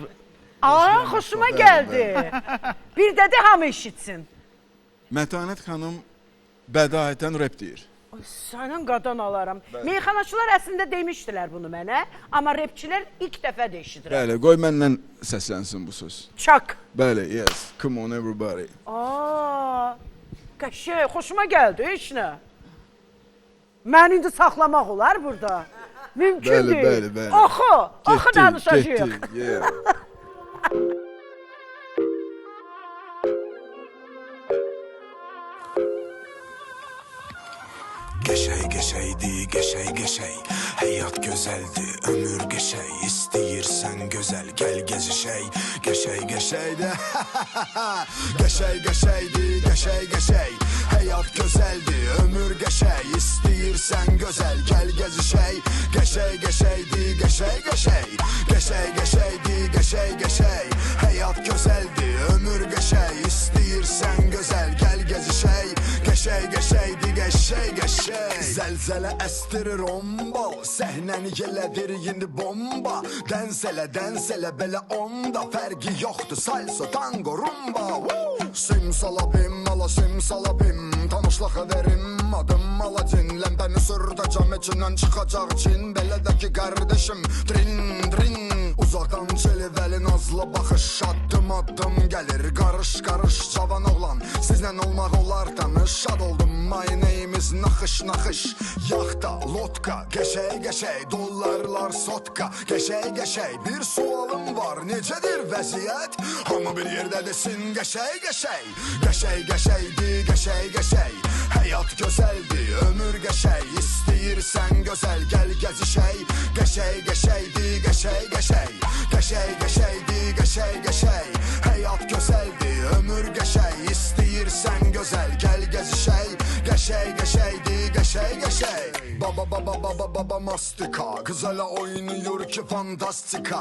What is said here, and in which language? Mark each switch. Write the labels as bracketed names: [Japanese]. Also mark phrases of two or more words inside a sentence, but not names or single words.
[Azerbaijani] Xoşuma gəldi. Bir də də hamı eşitsin. Mətanət xanım bədaiyyətən rap deyir. Sənin qadan alaram. Meyxanaçılar əslində demişdilər bunu mənə, amma rapçilər ilk dəfə də eşidirəm. Bəli, qoy məndən səslənsin bu söz. Çak. Bəli, [English] yes, come on everybody. [Azerbaijani] Qəşəng, xoşuma gəldi, heç nə. Məni indi saxlamaq olar burada. Mümkün deyil. Bəli. Oxu danışacağıq. Geçey hayat güzeldi ömür İstəyirsən gözəl gel gezişey de geçey hayat güzeldi ömür İstəyirsən gözəl gel gezişey hayat güzeldi ömür İstəyirsən gözəl gel gezişey geçey Zelzele estirir ombal Səhnəni yələdir indi bomba Dənsələ belə onda Fərqi yoxdur salsa, tango, rumba Simsalabim, Tanışlıq ederim adım Aladin Ləmbəni sürdəcəm içindən çıxacaq Çin Belə də ki qardeşim Drin Uzaqdan çelivəli nazlı baxış Addım gəlir qarış Cavan oğlan sizlə olmaq olar tanış Şad oldum [English] my name is [Azerbaijani] naxış Yaxta, lotka, geçey Dollarlar sotka Geçey bir sualım var Necədir vəziyyət? Hamı bir yerdə desin Geçey Hayat gözəldi, ömür İstəyirsən gözəl gel gezişey Geçey Hayat gözəldi, ömür İstəyirsən gözəl gel gezişey Geçey Baba mastika Kızala oynuyor ki fantastika